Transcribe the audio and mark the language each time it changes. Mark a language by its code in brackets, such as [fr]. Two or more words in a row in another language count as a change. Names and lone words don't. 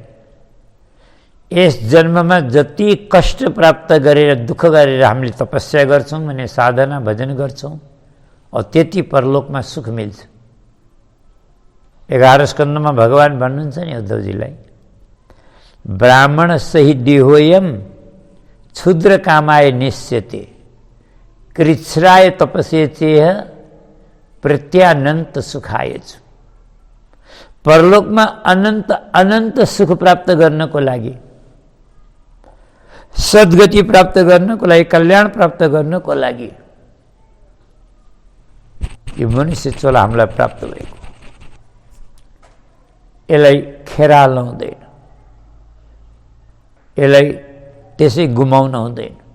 [ne] यस जन्ममा जति कष्ट प्राप्त गरेर दुःख गरेर हामीले तपस्या गर्छौं भने, साधना भजन गर्छौं, और त्यति परलोकमा सुख मिल्छ। 11 स्कन्धमा भगवान भन्नुहुन्छ नि उद्धवजीलाई, [sa] ब्राह्मण सही देहोयम क्षुद्र कामाय निश्यते कृच्छ्राय तपसे चेह प्रत्यानंत सुखाय। [ne] परलोकमा अनन्त अनन्त सुख प्राप्त गर्नको लागि, सद्गति प्राप्त गर्नको लागि, कल्याण प्राप्त गर्नको लागि यो मनुष्य चोला हामीलाई प्राप्त भएको, यसलाई खेराल्न हुँदैन, यसलाई त्यसै गुमाउन हुँदैन।